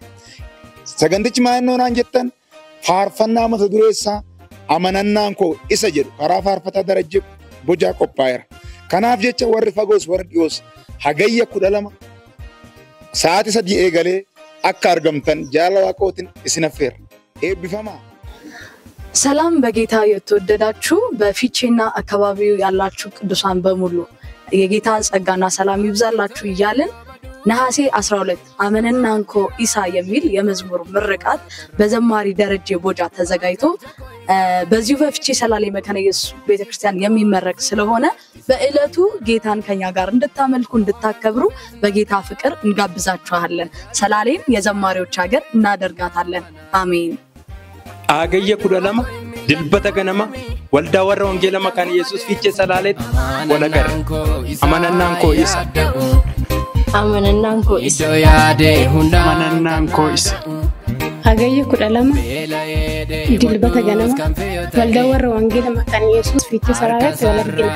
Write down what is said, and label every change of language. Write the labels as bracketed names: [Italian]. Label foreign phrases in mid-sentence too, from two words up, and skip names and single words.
[Oromo] Sagantichi maa'innoonaan jettan faarfannaa mata dureessaa amanannaan koo isa jedhu karaa faarfataa Darajjee Bojjaa qophaa'eera. Kanaaf jecha warri fagoos warri dhiyoos Hagayya 12 sa'aatii 3 eegalee akka argamtan jaalala Waaqootiin isin affeera. Eebbifamaa. [Amharic] ሰላም በጌታ የተወደዳችሁ በፊቼና አካባቢው ያላችሁ ቅዱሳን በሙሉ የጌታን ጸጋና ሰላም ይብዛላችሁ እያልን ነሐሴ 12 [Oromo] Amanannaan koo isa [Amharic] የሚል የመዝሙር ምርቃት በዘማሪ ደረጀ ቦጃ ተዘጋጅቶ በዚሁ በፊቼ ሰላሌ መካነ ኢየሱስ ቤተክርስቲያን የሚመረቅ ስለሆነ በእለቱ ጌታን ከኛ ጋር እንድታመልኩ እንድታከብሩ በጌታ ፍቅር እንጋብዛችኋለን። ሰላሌን የዘማሪዎች ሀገር እናደርጋታለን። አሜን። [Oromo] Agayya 12 dilbata ganama waldaa warra wangeelaa maqaan Yesuus fiichee Salaaleetti walagarra. Amanannaan koo isa. Amanannaan koo isa. Iddoo yaade hundaan Amanannaan koo isa. Hagayya 12 dilbata ganama waldaa warra wangeelaa maqaan Yesuus fiichee Salaaleetti walagarra.